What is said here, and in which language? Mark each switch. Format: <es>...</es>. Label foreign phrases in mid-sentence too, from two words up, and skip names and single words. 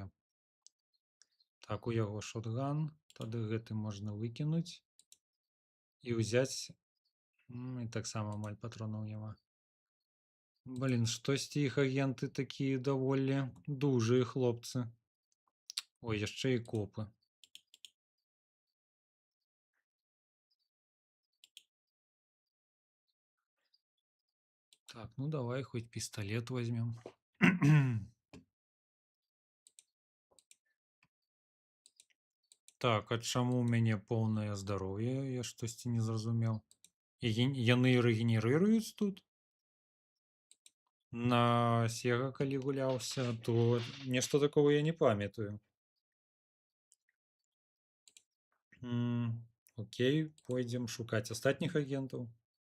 <be>Так, у яго шотган, тады гэты можна выкінуць і ўзяць. І таксама амаль патронаў няма. Блін, штосьці іх агенты такія даволі дужыя хлопцы. Ой, яшчэ і копы.</be> <ru>Так, ну давай хоть пистолет возьмем.</ru> <be>Так, а чаму у мяне поўнае здароўе? Я штосьці не зразумеў. І яны рэгенерыруюць тут? На Сега, калі гуляўся, то нешта такого я не памятаю. Окей, пойдзем шукаць астатніх агентаў.</be>